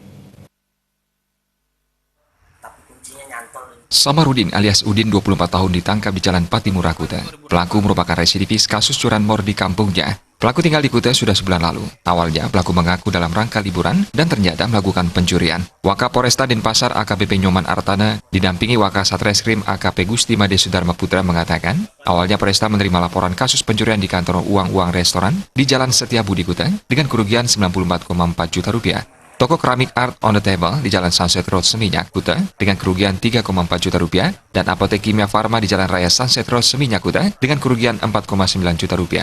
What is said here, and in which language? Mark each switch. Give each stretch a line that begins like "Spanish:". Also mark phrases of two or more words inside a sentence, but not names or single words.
Indonesian: Samarudin alias Udin 24 tahun ditangkap di Jalan Patimura, Kuta. Pelaku merupakan residivis kasus curanmor di kampungnya. Pelaku tinggal di Kuta sudah sebulan lalu. Awalnya pelaku mengaku dalam rangka liburan dan ternyata melakukan pencurian. Wakapolresta Denpasar AKBP Nyoman Artana didampingi Wakasatreskrim AKP Gusti Made Sudarma Putra mengatakan, awalnya Polresta menerima laporan kasus pencurian di kantor uang-uang restoran di Jalan Setiabudi Kuta dengan kerugian 94,4 juta rupiah. Toko keramik Art on the Table di Jalan Sunset Road Seminyak, Kuta dengan kerugian 3,4 juta rupiah dan apotek Kimia Farma di Jalan Raya Sunset Road Seminyak, Kuta dengan kerugian 4,9 juta rupiah.